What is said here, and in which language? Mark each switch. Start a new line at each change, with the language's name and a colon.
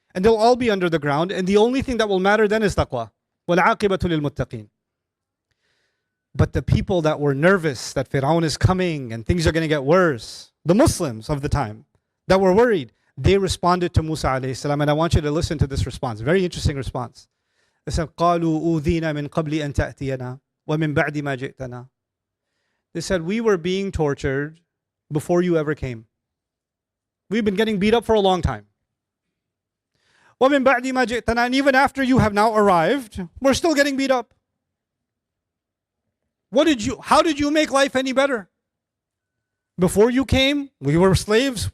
English: And they'll all be under the ground, and the only thing that will matter then is taqwa.
Arabic: وَالْعَاقِبَةُ لِلْمُتَّقِينَ.
English: But the people that were nervous that Fir'aun is coming and things are going to get worse, the Muslims of the time that were worried, they responded to Musa alayhi salam. And I want you to listen to this response. Very interesting response. They said,
Arabic: قَالُوا أُوذِينَا مِنْ قَبْلِ أَن تَأْتِيَنَا وَمِنْ بَعْدِ مَا جِئْتَنَا.
English: They said, we were being tortured before you ever came. We've been getting beat up for a long time.
Arabic: وَمِنْ بَعْدِ مَا جِئْتَنَا.
English: And even after you have now arrived, we're still getting beat up. How did you make life any better? Before you came, we were slaves.